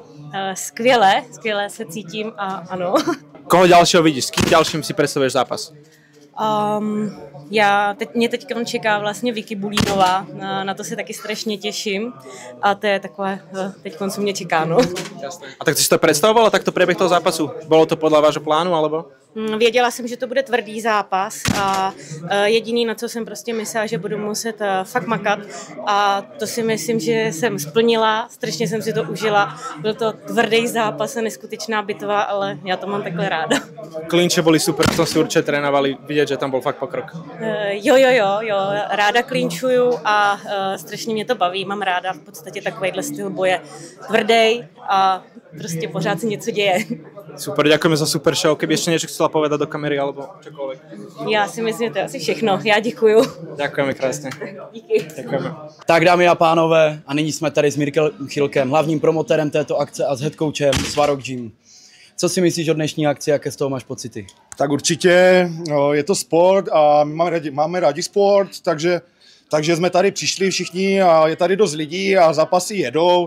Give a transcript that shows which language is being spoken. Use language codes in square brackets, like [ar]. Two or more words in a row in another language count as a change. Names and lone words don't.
[cs] Skvěle se cítím a ano. [sk] Koho ďalšieho vidíš? S kým ďalším si predstavuješ zápas? [cs] Mě teď čeká vlastně Vicky Bulínová, na to se taky strašně těším a to je takové, teď co mě čeká, no. [sk] A tak ty si to predstavovala, takto priebeh toho zápasu? Bolo to podľa vášho plánu, alebo? [cs] Věděla jsem, že to bude tvrdý zápas a jediný, na co jsem prostě myslela, že budu muset fakt makat a to si myslím, že jsem splnila, strašně jsem si to užila. Byl to tvrdý zápas a neskutečná bitva, ale já to mám takhle ráda. [sk] Klinče boli super, to si určite trénovali, vidět, že tam bol fakt pokrok. [cs] Jo, ráda klinčuju a strašně mě to baví, mám ráda v podstatě takovejhle styl boje. Tvrdý a prostě pořád se něco děje. [sk] Super, ďakujeme za super show. Keby ešte niečo chcela povedať do kamery alebo čokoľvek. [cs] Já si myslím, že to je asi všechno. Já děkuju. [sk] Ďakujeme krásně. [cs] Díky. [sk] Ďakujeme. [cs] Tak dámy a pánové, a nyní jsme tady s Mirkem Chilkem, hlavním promotérem této akce a s headcoachem Svarok Gym. Co si myslíš o dnešní akci, jaké z toho máš pocity? Tak určitě, je to sport a máme rádi sport, takže jsme tady přišli všichni a je tady dost lidí a zápasy jedou.